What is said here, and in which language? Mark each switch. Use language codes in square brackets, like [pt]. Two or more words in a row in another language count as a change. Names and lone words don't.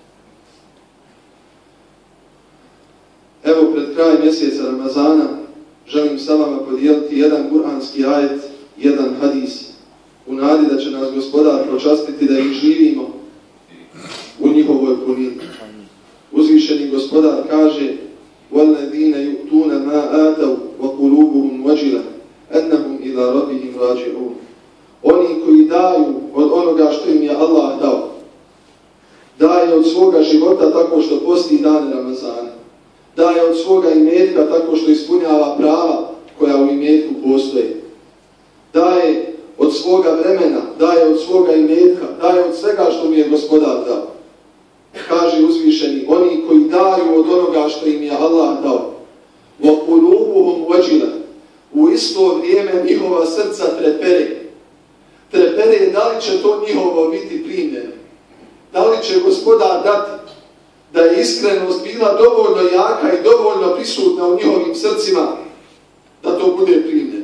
[bs] Evo pred kraj mjeseca Ramazana želim sa vama podijeliti jedan kuranski ajet, jedan hadis, u nadi da će nas Gospodar počastiti da ih živimo u njihovoj punini. Uzvišeni Gospodar kaže: [ar] وَالَّذِينَ يُؤْتُونَ مَا آتَوْا وَقُلُوبُهُمْ وَجِلَةٌ أَنَّهُمْ إِلَى رَبِّهِمْ راجعون. [bs] Oni koji daju od onoga što im je Allah dao, daje od svoga života tako što posti dane Ramazana, daje od svoga imetka tako što ispunjava prava koja u imetku postoje, daje od svoga vremena, daje od svoga imetka, daje od svega što mi je Gospodar dao. Kaže uzvišeni, oni koji daju od onoga što im je Allah dao, [ar] وَقُلُوبُهُمْ وَجِلَةٌ, [bs] u isto vrijeme njihova srca trepere. trepere da li će to njihovo biti primljeno. Da li će Gospodar dati da je iskrenost bila dovoljno jaka i dovoljno prisutna u njihovim srcima da to bude primljeno.